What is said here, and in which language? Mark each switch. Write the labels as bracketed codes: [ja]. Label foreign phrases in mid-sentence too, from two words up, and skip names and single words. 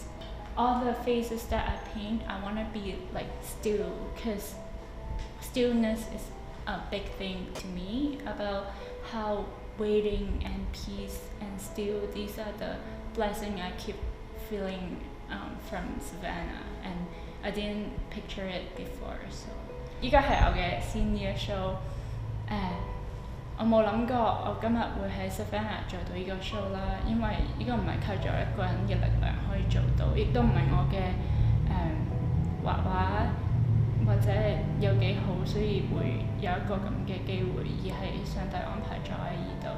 [en] All the faces that I paint, I want to be like still, because stillness is a big thing to me, about how waiting and peace and still, these are the blessings I keep feeling from Savannah, and I didn't picture it before. [yue] So 依家係我嘅 [en] senior show， [yue] 我冇諗過我今日會喺 Savannah 做到呢個 show 啦，因為呢個唔係靠咗一個人嘅力量可以做到，亦都唔係我嘅畫畫或者有幾好，所以會有一個咁嘅機會，而係上帝安排咗喺呢度。